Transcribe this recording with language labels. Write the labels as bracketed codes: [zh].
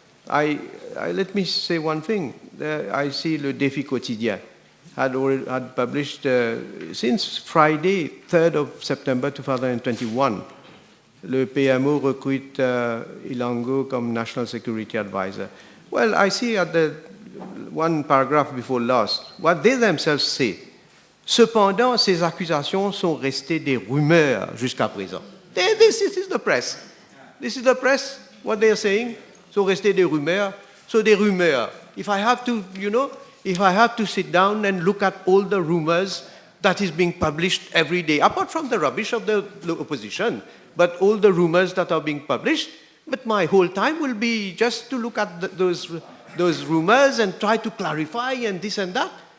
[en] Let me say one thing. I see Le Défi Quotidien had published since Friday, 3rd of September 2021, [fr] le PMO recrute Ilango comme [en] National Security Advisor. Well, I see at the one paragraph before last, what they themselves say. [fr] Cependant, ces accusations sont restées des rumeurs jusqu'à présent. [en] This is the press. This is the press, what they are saying. So [fr] rester des rumeurs. [en] So [fr] des rumeurs. [en] If I have to, you know, if I have to sit down and look at all the rumors that is being published every day, apart from the rubbish of the opposition, but all the rumors that are being published, but my whole time will be just to look at those rumors and try to clarify and this and that.